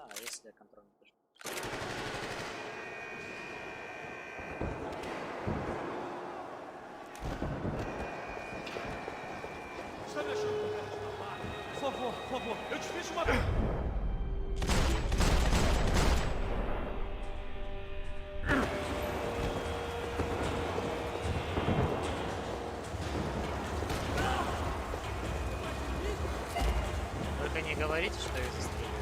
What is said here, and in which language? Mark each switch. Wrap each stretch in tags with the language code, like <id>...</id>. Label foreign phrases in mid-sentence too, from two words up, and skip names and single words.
<ru>А если я контроль не пишу?</ru> <pt>Por favor, eu te fiz uma...</pt> <ru>Только не говорите, что я застрелил.</ru>